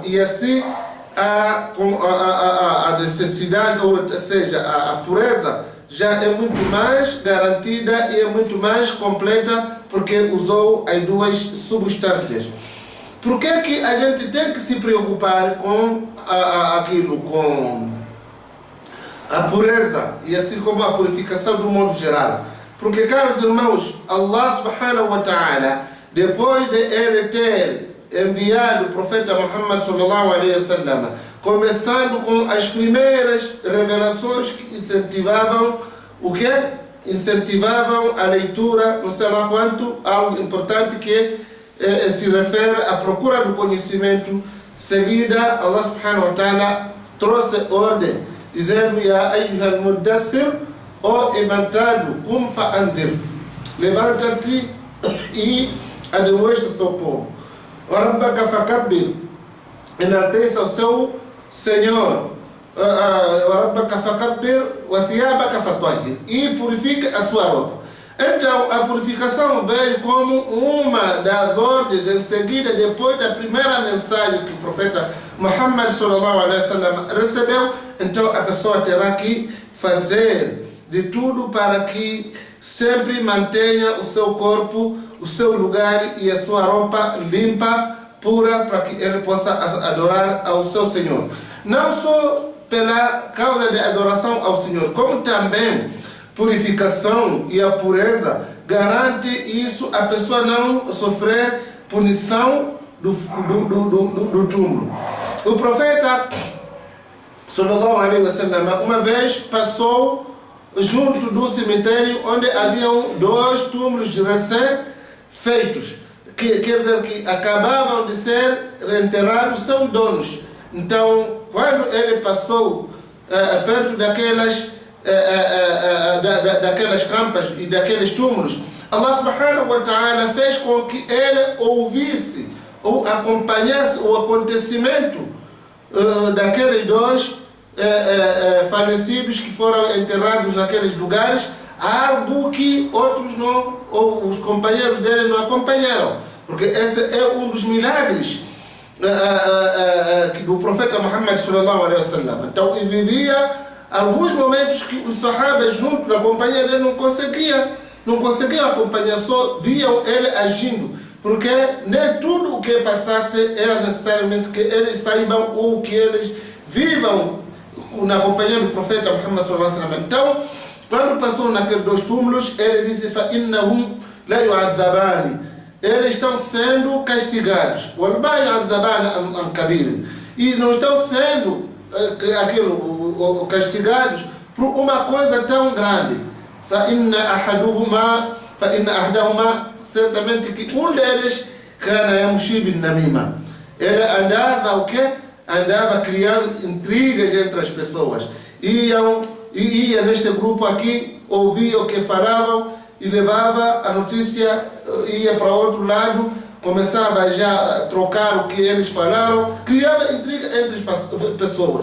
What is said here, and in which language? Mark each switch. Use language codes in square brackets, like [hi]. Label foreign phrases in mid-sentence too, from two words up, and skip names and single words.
[pt] E assim a necessidade, ou seja, a pureza já é muito mais garantida e é muito mais completa, porque usou as duas substâncias. Por que a gente tem que se preocupar com aquilo, com a pureza e assim como a purificação do modo geral? Porque, caros irmãos, [ar] الله سبحانه وتعالى, [pt] depois de ele ter enviado o profeta Muhammad [ar] صلى الله عليه وسلم, [pt] começando com as primeiras revelações que incentivavam o quê? Incentivavam a leitura, não sei lá quanto, algo importante que se refere à procura do conhecimento. Seguida, [ar] الله سبحانه وتعالى [pt] trouxe ordem, dizendo: [ar] يا أيها المدثر, [pt] ó emantado, [ar] قم فأنذر, [pt] levanta-te e ademoeste o seu povo. [ar] وربك فكبر, [pt] enalteça o seu Senhor. [ar] وربك فكبر وثيابك فطهر, [pt] e purifica a sua roupa. Então, a purificação veio como uma das ordens em seguida, depois da primeira mensagem que o profeta Muhammad [ar] صلى الله عليه وسلم [pt] recebeu. Então, a pessoa terá que fazer de tudo para que sempre mantenha o seu corpo, o seu lugar e a sua roupa limpa, pura, para que ele possa adorar ao seu Senhor. Não só pela causa de adoração ao Senhor, como também purificação e a pureza garante isso, a pessoa não sofrer punição do túmulo. O profeta [ar] صلى الله عليه وسلم [pt] uma vez passou junto do cemitério onde haviam 2 túmulos recém-feitos, quer dizer que acabavam de ser reenterrados seus donos. Então, quando ele passou perto daquelas campas e daqueles túmulos, [ar] الله سبحانه و [pt] ta'ala fez com que ele ouvisse ou acompanhasse o acontecimento daqueles 2 falecidos que foram enterrados naqueles lugares, algo que outros não, ou os companheiros dele não acompanharam, porque esse é um dos milagres do profeta Muhammad [ar] صلى الله عليه وسلم. [pt] Então, ele vivia alguns momentos que os sahabas junto da companhia dele não conseguiam acompanhar, só viam ele agindo, porque nem tudo o que passasse era necessariamente que eles saibam ou que eles vivam na companhia do profeta Muhammad [ar] صلى الله عليه وسلم. [pt] Então, quando passou naqueles 2 túmulos, ele disse: [ar] فَإِنَّهُمْ لَا يُعَذَّبَانِ, [pt] eles estão sendo castigados, [ar] وَالْمَا يُعَذَّبَانِ عَنْ كَبِيرٍ, [pt] e não estão sendo castigados por uma coisa tão grande. [ar] فَإِنَّ أَحْدَهُمَا, [pt] certamente que um deles [ar] كَانَ يَمْشِي بِالنَّمِيمَةِ, [pt] ele andava o quê? Andava criando intrigas entre as pessoas. Ia neste grupo aqui, ouvia o que falavam e levava a notícia, ia para outro lado, começava já a trocar o que eles falaram, criava intriga entre as pessoas.